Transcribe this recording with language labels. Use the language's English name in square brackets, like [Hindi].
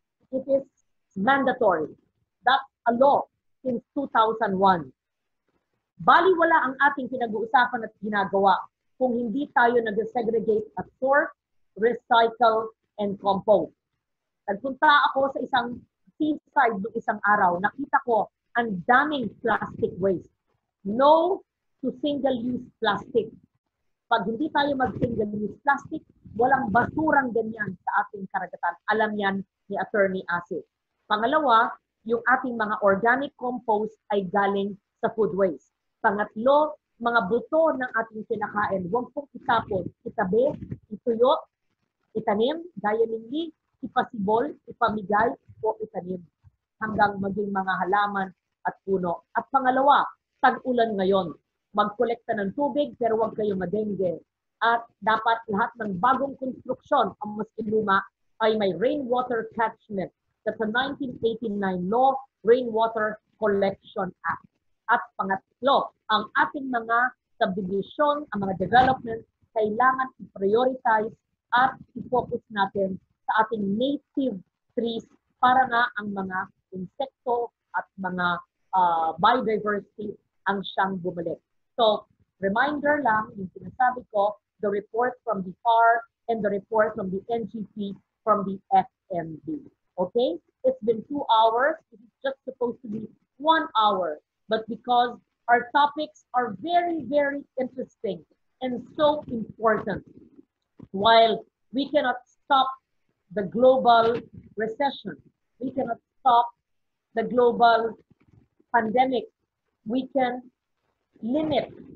[English] It is mandatory. That's a law since 2001. [Filipino] Baliwala ang ating pinag-uusapan at ginagawa kung hindi tayo nag-segregate at sort, recycle, and compose. Nagpunta ako sa isang seaside noong isang araw. Nakita ko ang daming plastic waste. [English] No to single-use plastic. [Filipino] Pag hindi tayo mag-single-use plastic, walang basurang ganyan sa ating karagatan. Alam yan ni Attorney Access. Pangalawa, yung ating mga organic compost ay galing sa food waste. Pangatlo, mga buto ng ating kinakain, huwag pong itapon, itabi, ituyo, itanim, gaya ninyo, ipasibol, ipamigay, o itanim hanggang maging mga halaman at puno. At pangalawa, tag-ulan ngayon. Magkolekta ng tubig pero huwag kayo madengge. At dapat lahat ng bagong konstruksyon, ang maski luma, ay may rainwater catchment. [English] That's the 1989 law, Rainwater Collection Act. [Filipino] At pangatlo, ang ating mga subdivision, ang mga development, kailangan i-prioritize at i-focus natin sa ating native trees para nga ang mga insekto at mga biodiversity ang siyang bumalik. [English] So, reminder lang, yung sinasabi ko, the report from the FAR and the report from the NGP from the FMB. Okay? It's been 2 hours. It's just supposed to be 1 hour. But because our topics are very, very interesting and so important, while we cannot stop the global recession, we cannot stop the global pandemic, we can limit